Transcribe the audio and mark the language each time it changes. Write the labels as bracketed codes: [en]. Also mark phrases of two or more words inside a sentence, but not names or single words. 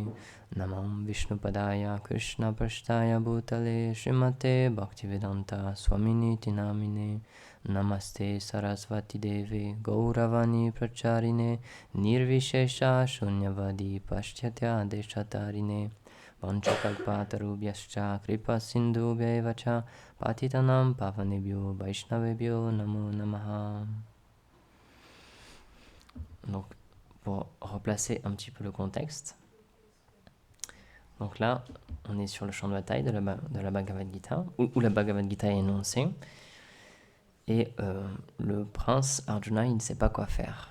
[sa] Namam Vishnupadaya Krishna Prashtaya Bhutale Srimate Bhaktivedanta Swaminiti Namine Namaste Sarasvati Deve Gauravani Pracharine Nirvishesha Shunyavadi Pashyatya Deshatarine Vanchakalpatarubhyascha Kripa Sindhubhyevacha Patitanam Pavanebhyo Vaishnavebhyo Namo Namaha. [fr] Donc, pour replacer un petit peu le contexte, donc là, on est sur le champ de bataille de la Bhagavad Gita, où la Bhagavad Gita est énoncée, et le prince Arjuna, il ne sait pas quoi faire.